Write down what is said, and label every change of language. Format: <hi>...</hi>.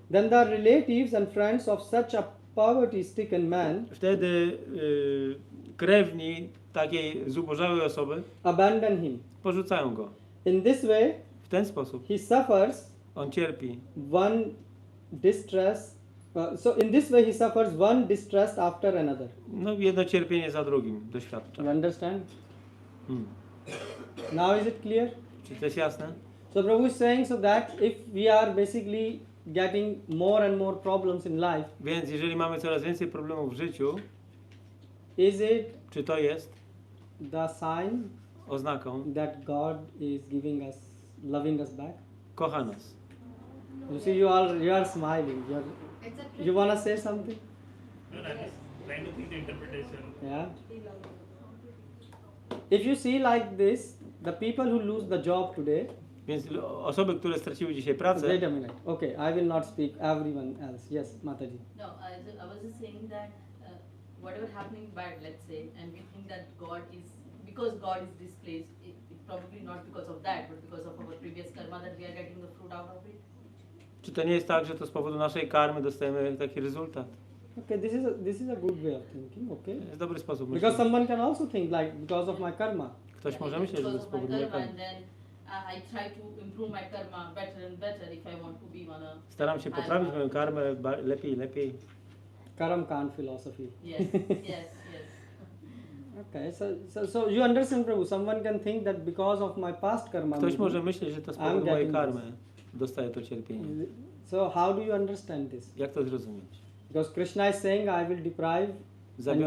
<en>Then the relatives and friends of such a poverty-stricken man</en> <pl>Wtedy krewni takiej zubożałej osoby</pl> <en>abandon him.</en> <pl>porzucają go.</pl> <en>In this way,</en> <pl>W ten sposób</pl> <en>he suffers</en> <pl>on cierpi.</pl> <en>one distress. So in this way he suffers one distress after another.</en> <pl>No jedno cierpienie za drugim doświadcza.</pl> <en>You understand? Hmm. Now is it clear?</en> <pl>Czy to jest jasne?</pl> <en>So Prabhu is saying so that if we are basically getting more and more problems in life,</en> <pl>Więc jeżeli mamy coraz więcej problemów w życiu,</pl> <en>is it</en> <pl>czy to jest</pl> <en>the sign</en> <pl>oznaką</pl> <en>that God is giving us, loving us back?</en> <pl>kocha nas?</pl> <en>You see, you are smiling. It's a trick. You wanna say something? No, I'm just trying to think the interpretation. Yeah. If you see like this, the people who lose the job today.</en> <pl>Więc osoby, które straciły dzisiaj pracę,</pl> <en>Wait a minute. Okay, I will not speak. Everyone else. Yes, Mataji. No, I was just saying that whatever happening bad, let's say, and we think that because God is this place, it probably not because of that, but because of our previous karma that we are getting the fruit out of it.</en> <pl>czy to nie jest tak, że to z powodu naszej karmy dostajemy taki rezultat?</pl> <en>Okay, this is a good way of thinking. Okay.</en> <pl>To jest dobry sposób</pl> <en>Because</en> <pl>myślenia.</pl> <en>someone can also think like because of my karma.</en> <pl>Ktoś może myśleć, że to</pl> <en>Because</en> <pl>z</pl> <en>of my</en> <pl>powodu mojej</pl> <en>karma,</en> <pl>karmy.</pl> <en>and then I try to improve my karma better and better if I want to be on a.</en> <pl>Staram się poprawić moją karmę lepiej i lepiej.</pl> <en>Karam Khan philosophy. Yes, yes, yes. Okay, so you understand, Prabhu? Someone can think that because of my past karma.</en> <pl>Ktoś</pl> <en>maybe,</en> <pl>może myśleć, że to z</pl> <en>I'm</en> <pl>powodu mojej</pl> <en>getting</en> <pl>karmy dostaje to cierpienie.</pl> <en>So how do you understand this?</en> <pl>Jak to zrozumieć?</pl> <en>Because Krishna is saying, I will deprive.</en> <pl>Zabiorę</pl>